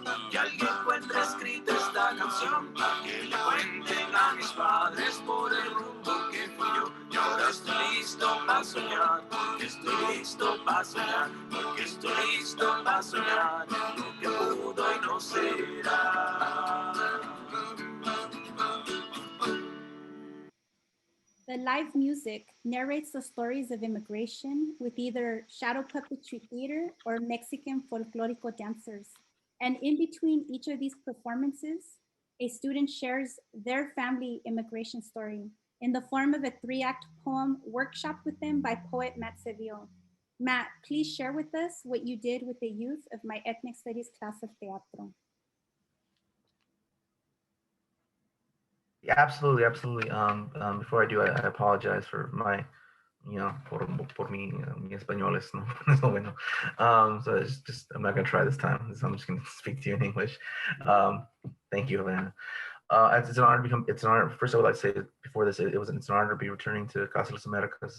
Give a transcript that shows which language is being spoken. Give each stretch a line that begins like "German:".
Spanish: Que alguien encuentre escrita esta canción para que le cuenten a mis padres por el rumbo que fui yo. Y ahora estoy listo para soñar, porque estoy listo para soñar, porque estoy listo para soñar lo que pudo y no será.
English: The live music narrates the stories of immigration with either shadow puppetry theater or Mexican folklorico dancers. And in between each of these performances, a student shares their family immigration story in the form of a 3-act poem workshop with them by poet Matt Sedillo. Matt, please share with us what you did with the youth of my ethnic studies class of teatro. Yeah, absolutely, absolutely. Before I do, I apologize for my,
Spanish: por mi, mi español es no, no bueno.
English: So it's just, I'm not gonna try this time. So I'm just gonna speak to you in English. Thank you, Helena. It's an honor to become. It's an honor. First, I would like to say before this, it's an honor to be returning to Casa de las Americas.